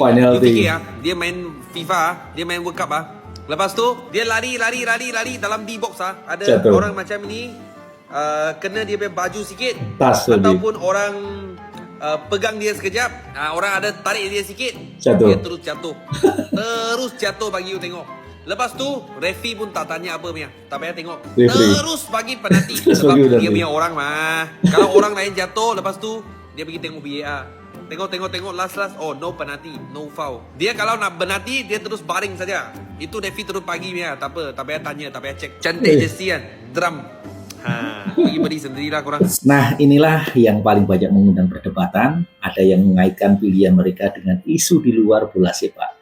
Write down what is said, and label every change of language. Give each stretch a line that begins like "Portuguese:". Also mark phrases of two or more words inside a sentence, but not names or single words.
Malay: You fikir dia main FIFA, dia main World Cup lepas tu dia lari dalam D-box ada orang macam ni kena dia punya baju sikit ataupun orang pegang dia sekejap, orang ada tarik dia sikit, dia terus jatuh bagi you tengok. Lepas tu refi pun tak tanya apa punya, tak payah tengok, terus bagi penalti. Sebab dia punya orang kalau orang lain jatuh, lepas tu dia pergi tengok VAR, tengok last
English: oh no penalti, no foul.
Malay: Dia kalau nak penalti dia terus baring saja. Itu refi terus pagi punya, tak payah tanya, tak payah cek. Cantik jersey kan, drum. Pergi beli sendirilah korang. Nah, inilah yang paling banyak mengundang perdebatan. Ada yang mengaitkan pilihan mereka dengan isu di luar bola sepak.